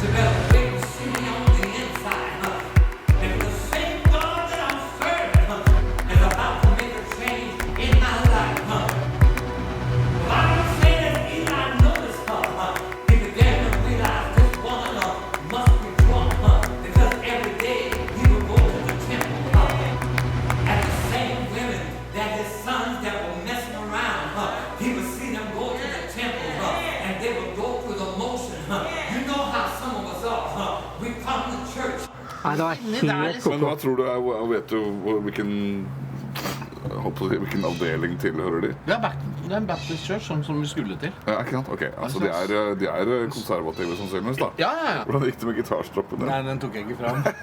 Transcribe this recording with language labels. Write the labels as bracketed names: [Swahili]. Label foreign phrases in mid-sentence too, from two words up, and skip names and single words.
[English] You better wait and see me on the inside, and the same God that I'm serving is about to make a change in my life, The Bible says Eli noticed, he began to realize this woman must be drunk, because every day he would go to the temple, and the same women that his sons that were messing around, he would see them go to the temple, and they would go through the motion. You know how some of us are. We come to church. [Norwegian] Men hva tror du er, vet du hvilken avdeling tilhører de? Det er en [English] Baptist Church, [Norwegian] som vi skulle til. Ja, ikke sant? Ok, altså de er konservative sannsynligvis da. Ja. Hvordan gikk det med gitarstroppen? Nei, den tok jeg ikke fram.